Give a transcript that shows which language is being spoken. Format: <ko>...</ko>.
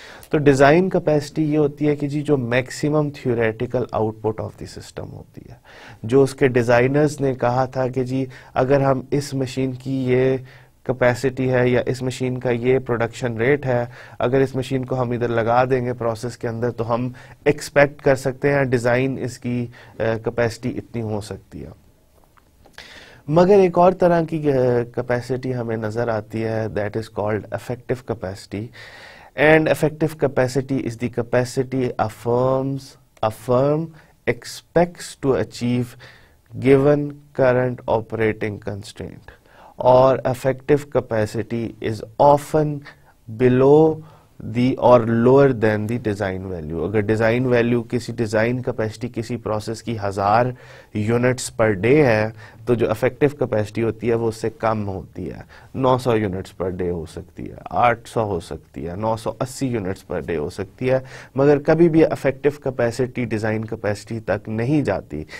<ur>تو design capacity یہ ہوتی ہے کہ جی جو maximum theoretical out put of the system ہوتی ہے، جو اس کے ڈیزائنرز نے کہا تھا کہ جی اگر ہم اس مشین کی یہ کیپیسٹی ہے یا اس مشین کا یہ پروڈکشن ریٹ ہے، اگر اس مشین کو ہم ادھر لگا دیں گے پروسیس کے اندر تو ہم ایکسپیکٹ کر سکتے ہیں ڈیزائن اس کی کیپیسٹی اتنی ہو سکتی ہے. مگر ایک اور طرح کی کیپیسٹی ہمیں نظر آتی ہے،</ur> <en>That is called effective capacity. And effective capacity is the capacity a firm expects to achieve given current operating constraint. Or effective capacity is often below the or lower than the design value.</en> <ur>اگر design value کسی design capacity کسی process کی 1000 units per day ہے تو جو effective capacity ہوتی ہے وہ اس سے کم ہوتی ہے، 900 یونٹس پر ڈے ہو سکتی ہے، 800 ہو سکتی ہے، 980 یونٹس پر ڈے ہو سکتی ہے، مگر کبھی بھی افیکٹو کیپیسٹی ڈیزائن کیپیسٹی تک نہیں جاتی.</ur>